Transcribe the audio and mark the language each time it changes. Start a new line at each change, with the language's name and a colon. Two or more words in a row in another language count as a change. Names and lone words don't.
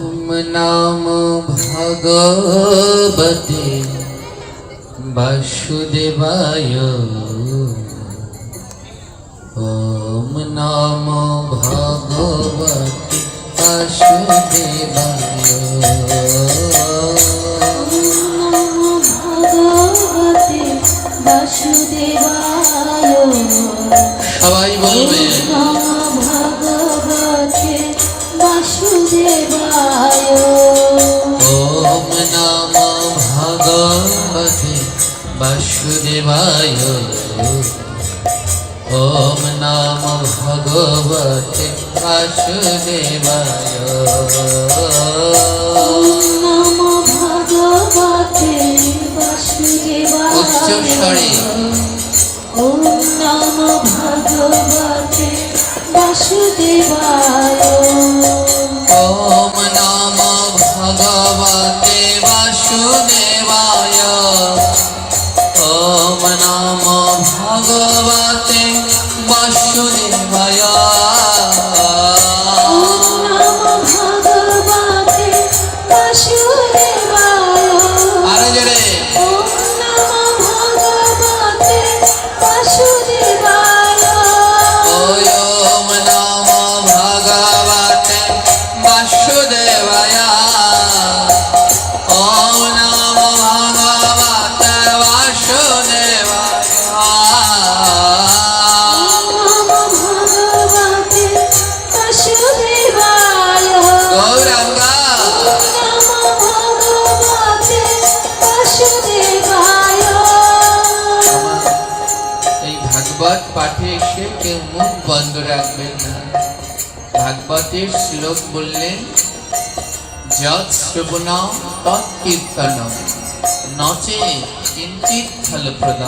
Sanskrit: नमो भगवते वासुदेवाय। ओम नमो भगवते वासुदेवाय।
Bangla: সবাই বলবে
Sanskrit: ভগবতে বাসুদেবায়। ওম নমো ভগবতে বাসুদেবায়। ওম নমো ভগবতে বাসুদেবায়। নমো ভগবতে বাসুদেবায়।
Bangla: উচ্চ স্বরে
Sanskrit: ওম নমো ভগবতে বাসুদেবায়। ওম নমো ভগবতে বাসুদেবায়। ওম নমো ভগবতে বাসুদেবায়। ওম নমো ভগবতে বাসুদেবায়।
Bangla: আরো জোরে
Sanskrit: ওম নমো ভগবতে বাসুদেবায়। ওম নমো ভগবতে বাসুদেবায়। ওম নমো ভগবতে বাসুদেবায়। নমো ভগবতে বাসুদেবায়। গৌরাঙ্গা নমো ভগবতে বাসুদেবায়।
Bangla: এই ভাগবত পাঠে এসে কেউ মুখ বন্ধ রাখবেন না। ভাগবতের শ্লোক বললেন,
Sanskrit: যৎ শ্রবণম তৎ কীর্তনম নচে কিঞ্চিৎ ফলপ্রদম।